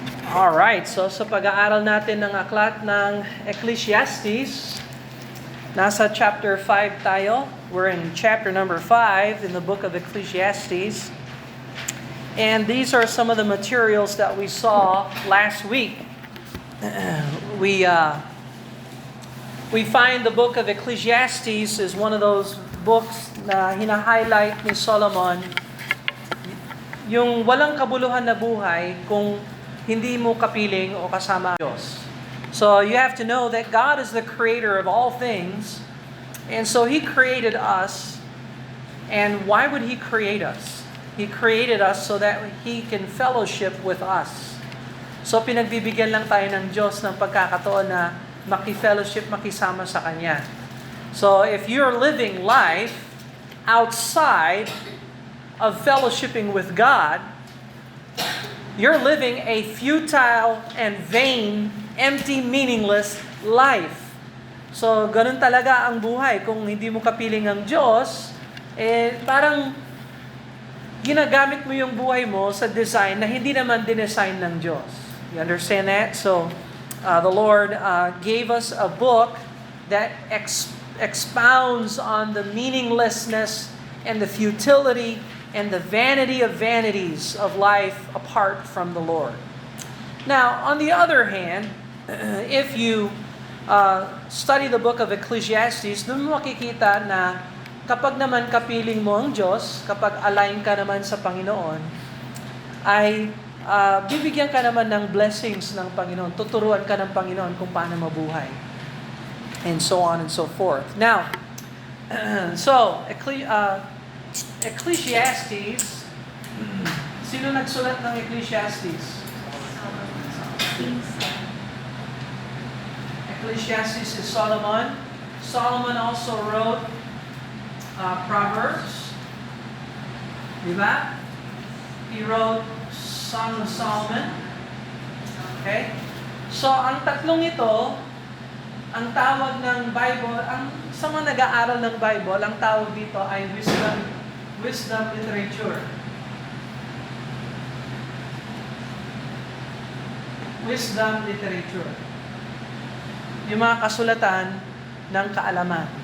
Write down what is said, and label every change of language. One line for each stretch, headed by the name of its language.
Filipino: Alright, so sa pag-aaral natin ng aklat ng Ecclesiastes, nasa chapter 5 tayo.
English: We're in chapter number 5 in the book of Ecclesiastes. And these are some of the materials that we saw last week. We find the book of Ecclesiastes is one of those books
Filipino: na hina-highlight ni Solomon, yung walang kabuluhan na buhay kung hindi mo kapiling o kasama ang Diyos.
English: So you have to know that God is the creator of all things, and so He created us. And why would He create us? He created us so that He can fellowship with us.
Filipino: So pinagbibigyan lang tayo ng Diyos ng pagkakataon na makifellowship, makisama sa Kanya.
English: So if you're living life outside of fellowshipping with God, you're living a futile and vain, empty, meaningless life.
Filipino: So, ganun talaga ang buhay. Kung hindi mo kapiling ang Diyos, parang ginagamit mo yung buhay mo sa design na hindi naman dinesign ng Diyos.
English: You understand that? So, the Lord gave us a book that expounds on the meaninglessness and the futility and the vanity of vanities of life apart from the Lord. Now, on the other hand, if you study the book of Ecclesiastes,
Filipino: doon mo makikita na kapag naman kapiling mo ang Diyos, kapag align ka naman sa Panginoon, ay bibigyan ka naman ng blessings ng Panginoon, tuturuan ka ng Panginoon kung paano mabuhay.
English: And so on and so forth. Now, Ecclesiastes,
Filipino: sino nagsulat ng Ecclesiastes?
English: Ecclesiastes is Solomon. Solomon also wrote Proverbs.
Filipino: Diba?
English: He wrote Song of Solomon. Okay?
Filipino: So, ang tatlong ito, ang tawag ng Bible, sa mga nag-aaral ng Bible, ang tawag dito ay
English: wisdom literature. Wisdom literature.
Filipino: Yung mga kasulatan ng kaalaman.